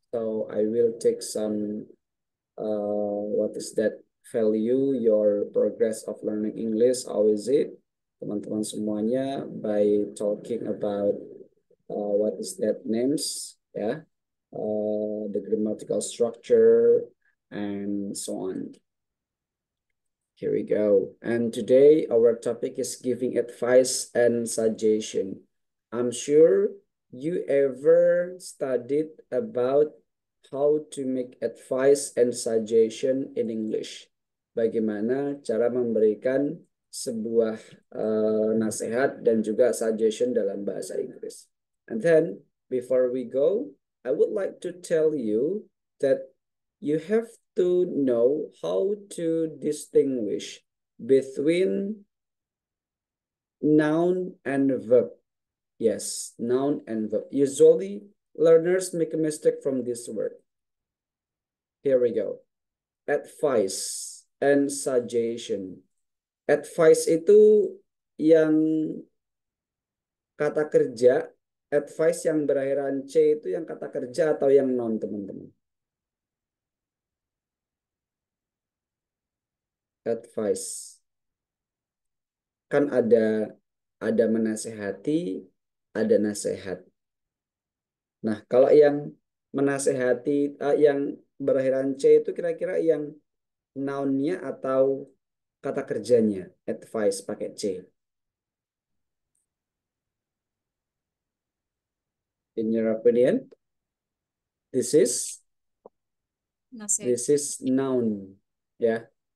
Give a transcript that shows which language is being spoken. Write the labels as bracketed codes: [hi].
[en] So I will take some what is that value your progress of learning English, how is it, [id] teman-teman semuanya, [en] by talking about what is that names, ya, the grammatical structure and so on. Here we go. And today our topic is giving advice and suggestion. I'm sure you ever studied about how to make advice and suggestion in English. [id] Bagaimana cara memberikan sebuah nasihat dan juga suggestion dalam bahasa Inggris. [en] And then before we go, I would like to tell you that you have to know how to distinguish between noun and verb. Yes, noun and verb. Usually, learners make a mistake from this word. Here we go. Advice and suggestion. [id] Advice itu yang kata kerja, advice yang berakhiran C itu yang kata kerja atau yang noun, teman-teman? [en] Advice. [id] Kan ada menasehati, ada nasihat. Nah, kalau yang menasehati, yang berakhiran C itu kira-kira yang noun-nya atau kata kerjanya, advice pakai C. [en] In your opinion, this is noun, ya.